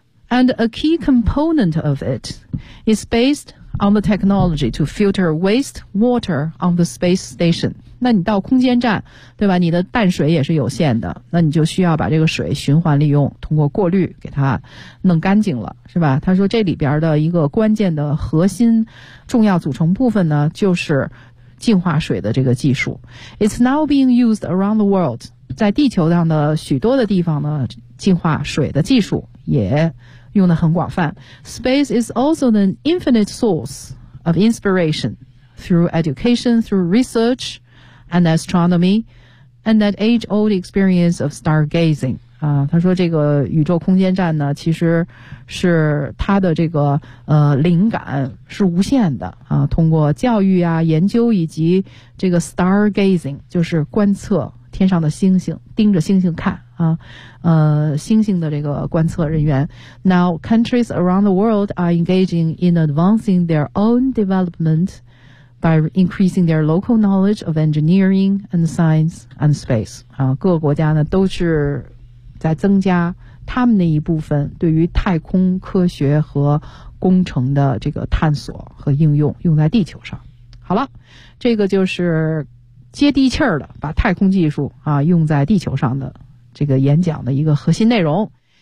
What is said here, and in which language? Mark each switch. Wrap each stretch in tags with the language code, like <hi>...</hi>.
<en>And a key component of it is based on the technology to filter waste water on the space station.</en> <zh>那你到空间站，对吧？你的淡水也是有限的，那你就需要把这个水循环利用，通过过滤给它弄干净了，是吧？他说这里边的一个关键的核心重要组成部分呢，就是净化水的这个技术。</zh> <en>It's now being used around the world.</en> <zh>在地球上的许多的地方呢，净化水的技术也用得很广泛。</zh> <en>Space is also an infinite source of inspiration through education, through research,and astronomy, and that age-old experience of stargazing.</en> <zh>啊，他说这个宇宙空间站呢，其实是他的这个灵感是无限的啊。通过教育啊、研究以及这个 stargazing, 就是观测天上的星星，盯着星星看啊。星星的这个观测人员。</zh> <en>Now countries around the world are engaging in advancing their own development. By increasing their local knowledge of engineering and science and space.</en> <zh>啊，各个国家呢都是在增加他们那一部分对于太空科学和工程的这个探索和应用，用在地球上。好了，这个就是接地气儿的，把太空技术啊用在地球上的这个演讲的一个核心内容。</zh>